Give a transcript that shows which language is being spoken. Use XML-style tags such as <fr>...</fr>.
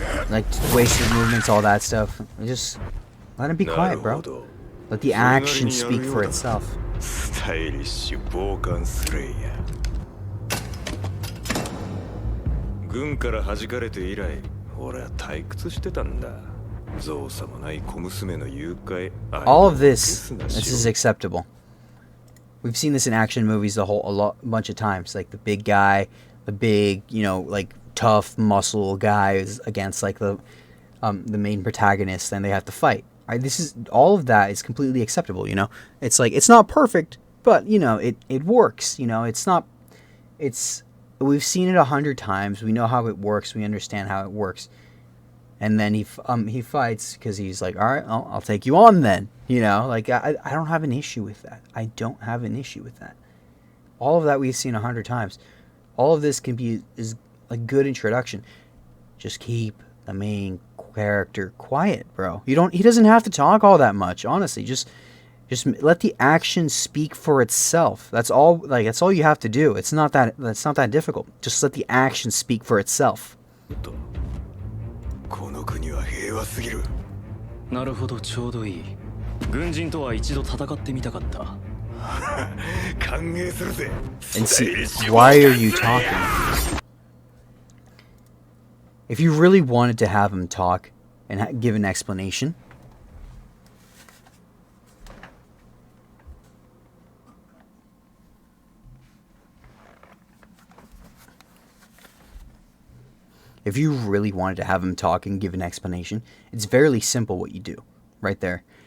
<en>Like, wasted movements, all that stuff. Just let him be quiet, bro. Let the action speak for itself.</en> <ja>Stylish 傍観スレイヤー。軍から弾かれて以来、俺は退屈してたんだ。造作もない小娘の誘拐。</ja> <en>All of this is acceptable. We've seen this in action movies a bunch of times. Like the big guy, the big, like tough muscle guy is against like the main protagonist, and they have to fight. All of that is completely acceptable. It's like it's not perfect, but it works. We've seen it 100 times. We know how it works. We understand how it works. And then he fights because he's like, all right, I'll take you on then. Like I don't have an issue with that. I don't have an issue with that. All of that we've seen 100 times. All of this is a good introduction. Just keep the main character quiet, bro. He doesn't have to talk all that much, honestly. Just let the action speak for itself. That's all you have to do. That's not that difficult. Just let the action speak for itself.</en> <ja>この国は平和すぎる。なるほど、ちょうどいい。軍人とは一度戦ってみたかった。歓迎するぜ。</ja> <en>And see, why are you talking? If you really wanted to have him talk and give an explanation, if you really wanted to have him talk and give an explanation, it's very simple what you do right there.</en>